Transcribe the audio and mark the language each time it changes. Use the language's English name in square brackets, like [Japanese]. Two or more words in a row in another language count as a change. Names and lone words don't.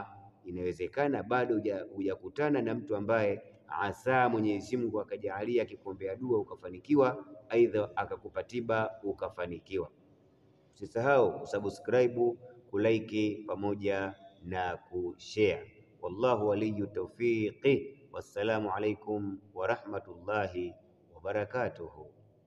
[Swahili] Inawezekana bado hujakutana na mtu ambaye asa Mwenyezi Mungu akajalia akikuombea dua ukafanikiwa, aidha akakupa tiba ukafanikiwa. Usisahau kusubscribe, kulike pamoja na kushare. [Arabic] والله ولي التوفيق. والسلام عليكم ورحمة الله وبركاته.